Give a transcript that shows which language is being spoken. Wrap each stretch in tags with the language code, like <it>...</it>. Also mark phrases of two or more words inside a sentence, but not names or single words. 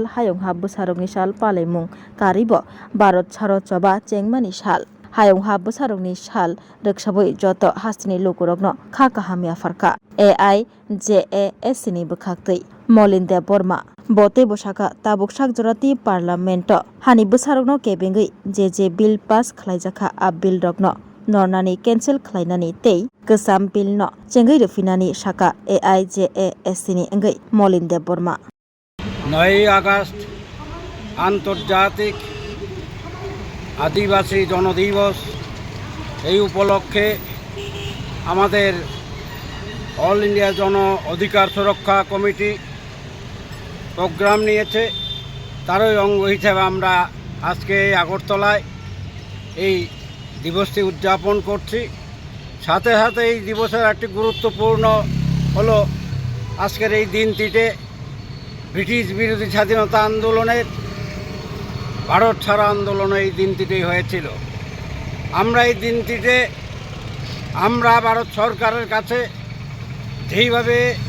<trp>hayongha bwsarokni sal palaimung karibo Bharat Charo Choba Chengmani sal hayongha bwsarokni sal rwksabui joto hastini lukurokno kha kaham yafarka AIJASC ni bwkhaktwi Molin Deborma bote bosaka tabuk sakjorati parliamento hani bwsarokno kebengui je</trp> <en>bill pass</en> <trp>khlaijakha a bill rokno nornani cancel khlainani tei kwsam bill no chengui rufinani saka AIJASC ni engui Molin Deborma</trp> <bn>9 আগস্ট আন্তর্জাতিক আদিবাসী জনদিবস এই উপলক্ষে আমাদের অল ইন্ডিয়া জন অধিকার সুরক্ষা কমিটি প্রোগ্রাম নিয়েছে তারই অঙ্গ হিসেবে আমরা আজকে আগরতলায় এই দিবসটি উদযাপন করছি সাথে সাথে এই দিবসের একটি গুরুত্বপূর্ণ হলো আজকের এই দিনটিতে ব্রিটিশ বিরোধী স্বাধীনতা আন্দোলনের ভারত ছাড়ো আন্দোলন এই দিনটিতেই হয়েছিল আমরা এই দিনটিতে আমরা ভারত সরকারের কাছে যেইভাবে</bn>